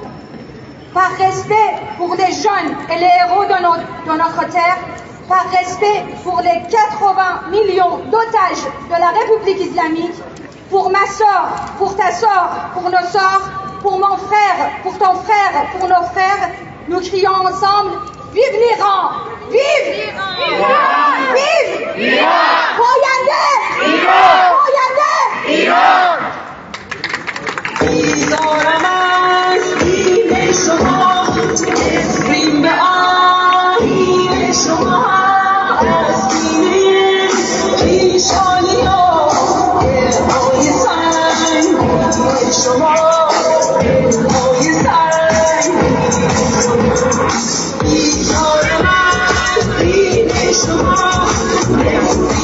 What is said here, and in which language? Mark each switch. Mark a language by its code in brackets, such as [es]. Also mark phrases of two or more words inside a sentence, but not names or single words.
[fr] Par respect pour les jeunes et les héros de notre terre, par respect pour les 80 millions d'otages de la République islamique, pour ma sœur, pour ta sœur, pour nos sœurs, pour mon frère, pour ton frère, pour nos frères, nous crions ensemble « Vive l'Iran! Vive l'Iran! Vive l'Iran! [fa] پاینده! ایران! پاینده! Iran! بیزارم از دین شما نفرین به آیین شما از دین پیشانی ها دلهای سنگین شما دلهای سنگین بیزارم از دین شما